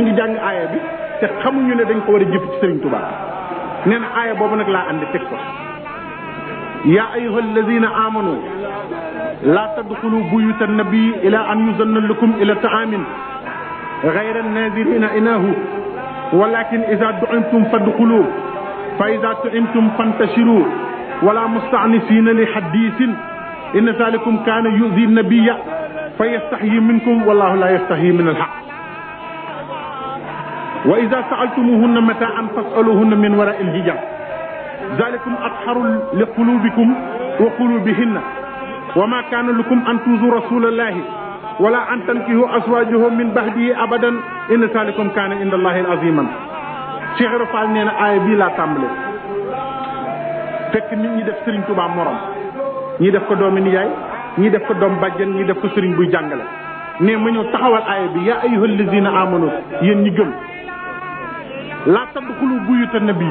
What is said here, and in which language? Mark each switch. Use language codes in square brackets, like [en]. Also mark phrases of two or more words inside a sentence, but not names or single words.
[wo] ngi jàng aaya bi te xamuñu ne dañ ko war a jëf ci Serigne Touba nee na aaya boobu nag laa andi teg ko [ar] يا أيها الذين آمنوا لا تدخلوا بيوت النبي إلا أن يؤذن لكم إلى طعام غير ناظرين إناه ولكن إذا دعيتم فادخلوا فإذا طعمتم فانتشروا ولا مستأنسين لحديث إن ذلكم كان يؤذي النبي فيستحيي منكم والله لا يستحيي من الحق وإذا سألتموهن متاعا فاسألوهن من وراء الحجاب ذلكم أطهر لقلوبكم وقلوبهن وما كان لكم أن تؤذوا رسول الله ولا أن تنكحوا أزواجه من بعده أبدا إن ذلكم كان عند الله عظيما Cheikh Ibra [wo] Fall nee na aaya bii laa tàmbale fekk nit ñi def Serigne Touba morom ñii def ko doomi nijaay ñii def ko doom bàjjen ñii def ko Serigne buy jàngale ne ma ñëw taxawal aaya bi [ar] يا أيها الذين آمنوا [wo] yéen ñi gëm [ar] لا تدخلوا بيوت النبي